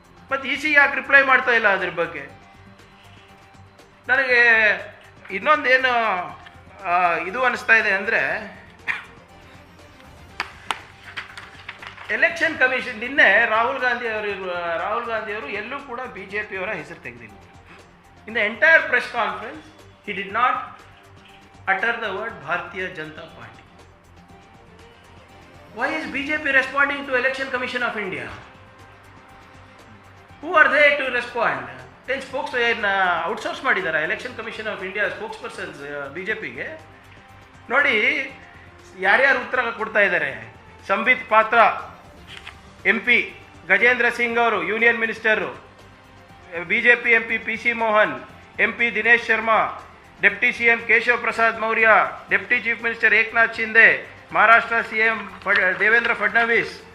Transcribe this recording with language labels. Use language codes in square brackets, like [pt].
[kn] ಮತ್ತು EC ಯಾಕೆ reply ಮಾಡ್ತಾ ಇಲ್ಲ ಅದ್ರ ಬಗ್ಗೆ? ನನಗೆ ಇನ್ನೊಂದೇನು ಇದು ಅನಿಸ್ತಾ ಇದೆ ಅಂದರೆ, ಎಲೆಕ್ಷನ್ ಕಮಿಷನ್ ನಿನ್ನೆ ರಾಹುಲ್ ಗಾಂಧಿ ಅವರು ಎಲ್ಲೂ ಕೂಡ BJP ಅವರ ಹೆಸರು ತೆಗೆದಿಲ್ಲ. [en] In the entire press conference he did not utter the word Bharatiya Janata Party. Why is BJP responding to Election Commission of India? Who are they to respond? Then outsource [kn] ಮಾಡಿದ್ದಾರೆ election commission of India spokes BJPಗೆ. ನೋಡಿ ಯಾರ್ಯಾರು ಉತ್ತರ ಕೊಡ್ತಾ ಇದ್ದಾರೆ. ಸಂಬಿತ್ ಪಾತ್ರ MP, Gajendra Singh ಅವರು union minister, BJP MP PC Mohan, MP Dinesh Sharma, deputy CM Keshav Prasad Maurya, deputy chief minister Eknath Shinde, Maharashtra CM Devendra Fadnavis,